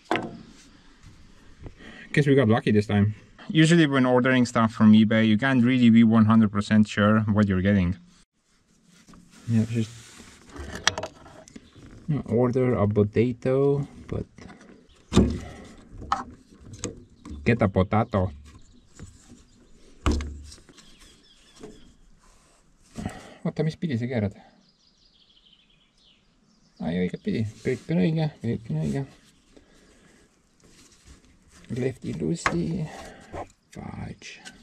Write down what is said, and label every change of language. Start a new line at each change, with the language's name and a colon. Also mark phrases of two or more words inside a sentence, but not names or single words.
English: Guess we got lucky this time. Usually when ordering stuff from eBay, you can't really be 100% sure what you're getting. Yeah, just order a potato, but get a potato.
Estonian: Oota, mis pidi sa keerad? Ai, õiget pidi. Kõik on õige.
English: Lefty loosey. Fudge.